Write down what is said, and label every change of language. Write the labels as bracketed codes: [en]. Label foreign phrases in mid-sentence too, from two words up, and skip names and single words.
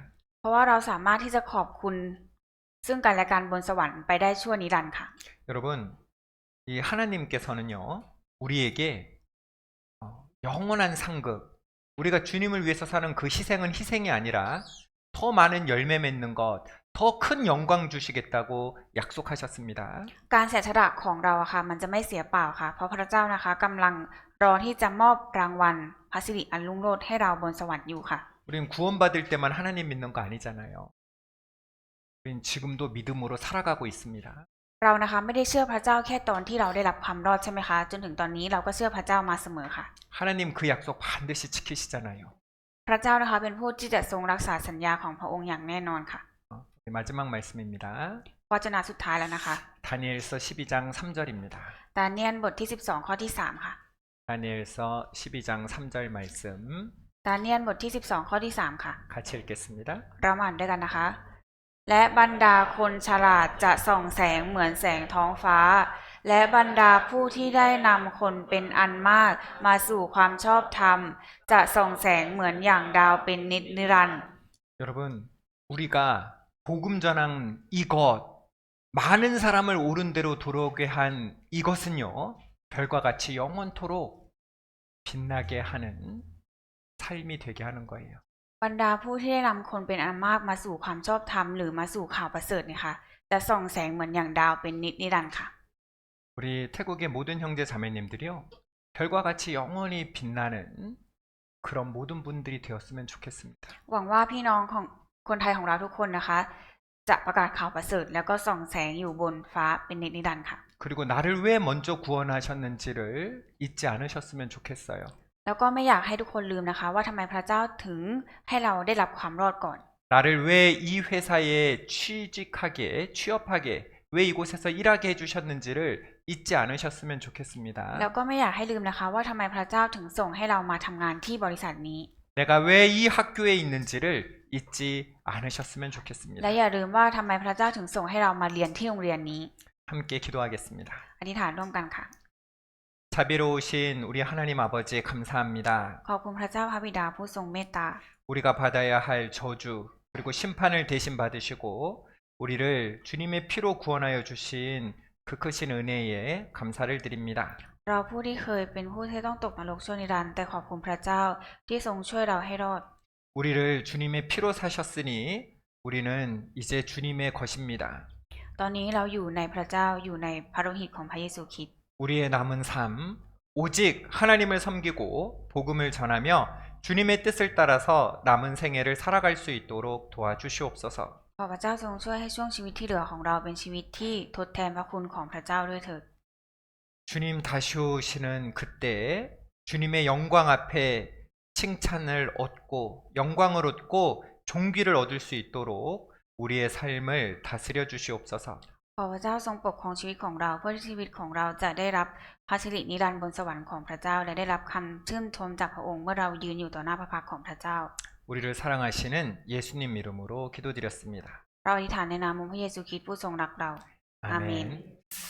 [th] เพราะว่าเราสามารถที่จะขอบคุณซึ่งกันและกันบนสวรรค์ไปได้ชั่วนิรันดร์ค่ะ [ko] 여러분, 이 하나님께서는요, 우리에게 영원한 상급, 우리가 주님을 위해서 사는 그 희생은 희생이 아니라 더 많은 열매 맺는 것, 더 큰 영광 주시겠다고 약속하셨습니다. [th] การเสียสละของเราอะค่ะมันจะไม่เสียเปล่าค่ะ เพราะพระเจ้านะคะกำลังรอที่จะมอบรางวัลพระสิริอันรุ่งโรจน์ให้เราบนสวรรค์อยู่ค่ะ [ko] 우린 구원받을 때만 하나님 믿는 거 아니잖아요. 우린 지금도 믿음으로 살아가고 있습니다. [th] เรานะคะไม่ได้เชื่อพระเจ้าแค่ตอนที่เราได้รับความรอดใช่ไหมคะจนถึงตอนนี้เราก็เชื่อพระเจ้ามาเสมอค่ะ [ko] 하나님 그 약속 반드시 지키시잖아요. [th] พระเจ้านะคะเป็นผู้ที่จะทรงรักษาสัญญาของพระองค์อย่างแน่นอนค่ะ [ko] 마지막 말씀입니다. [th] วจนะสุดท้ายแล้วนะคะ [ko] 다니엘서 12장 3절입니다. [th] ดาเนียลบทที่12ข้อที่3ค่ะ [ko] 다니엘서 12장 3절 말씀 [th] ดาเนียลบทที่12ข้อที่3ค่ะ [ko] 같이 읽겠습니다. [th] เรามาอ่านด้วยกันนะคะ และบรรดาคนฉลาดจะส่องแสงเหมือนแสงท้องฟ้า และบรรดาผู้ที่ได้นำคนเป็นอันมากมาสู่ความชอบธรรม จะส่องแสงเหมือนอย่างดาวเป็นนิรันดร์ [ko] 여러분, 우리가 복음 전한 이것, 많은 사람을 옳은 대로 돌아오게 한 이것은요, 별과 같이 영원토록 빛나게 하는 삶이 되게 하는 거예요. [th] บรรดาผู้ที่ได้นำคนเป็นอันมากมาสู่ความชอบธรรมหรือมาสู่ข่าวประเสริฐเนี่ยค่ะจะส่องแสงเหมือนอย่างดาวเป็นนิรันดร์ค่ะ [ko] 우리 태국의 모든 형제 자매님들이요, 별과 같이 영원히 빛나는 그런 모든 분들이 되었으면 좋겠습니다. [th] หวังว่าพี่น้องของคนไทยของเราทุกคนนะคะ จะประกาศข่าวประเสริฐแล้วก็ส่องแสงอยู่บนฟ้าเป็นนิรันดร์ค่ะ [ko] 그리고 나를 왜 먼저 구원하셨는지를 잊지 않으셨으면 좋겠어요. [th] แล้วก็ไม่อยากให้ทุกคนลืมนะคะว่าทำไมพระเจ้าถึงให้เราได้รับความรอดก่อน [ko] 나를 왜 이 회사에 취업하게, 왜 이곳에서 일하게 해주셨는지를 잊지 않으셨으면 좋겠습니다. [th] แล้วก็ไม่อยากให้ลืมนะคะว่าทำไมพระเจ้าถึงส่งให้เรามาทำงานที่บริษัทนี้ [ko] 내가 왜 이 학교에 있는지를 잊지 않으셨으면 좋겠습니다. [th] และอย่าลืมว่าทำไมพระเจ้าถึงส่งให้เรามาเรียนที่โรงเรียนนี้ [ko] 함께 기도하겠습니다. [th] อธิษฐานร่วมกันค่ะ [ko] 자비로우신 우리 하나님 아버지 감사합니다. [th] ขอบคุณพระเจ้าพระบิดาผู้ทรงเมตตา [ko] 우리가 받아야 할 저주 그리고 심판을 대신 받으시고 우리를 주님의 피로 구원하여 주신 그 크신 은혜에 감사를 드립니다. [th] เราผู้ที่เคยเป็นผู้ที่ต้องตกนรกชั่วนิรันดร์แต่ขอบคุณพระเจ้าที่ทรงช่วยเราให้รอด [ko] 우리를 주님의 피로 사셨으니 우리는 이제 주님의 것입니다. [th] ตอนนี้เราอยู่ในพระเจ้าอยู่ในพระโลหิตของพระเยซูคริสต์ [ko] 우리의 남은 삶 오직 하나님을 섬기고 복음을 전하며 주님의 뜻을 따라서 남은 생애를 살아갈 수 있도록 도와주시옵소서. [th] ขอพระเจ้าทรงช่วยให้ช่วงชีวิตที่เหลือของเราเป็นชีวิตที่ทดแทนพระคุณของพระเจ้าด้วยเถิด [ko] 주님 다시 오시는 그때 주님의 영광 앞에 칭찬을 얻고 영광을 얻고 종기를 얻을 수 있도록 우리의 삶을 다스려 주시옵소서. [th] ขอพระเจ้าทรงปกครองชีวิตของเราเพื่อที่ชีวิตของเราจะได้รับพระสิรินิรันดร์บนสวรรค์ของพระเจ้าและได้รับคำชื่นชมจากพระองค์เมื่อเรายืนอยู่ต่อหน้าพระพักตร์ของพระเจ้า [ko] 우리를 사랑하시는 예수님 이름으로 기도드렸습니다. [th] เราอธิษฐานในนามองค์พระเยซูคริสต์ผู้ทรงรักเรา อาเมน [ko] 아멘.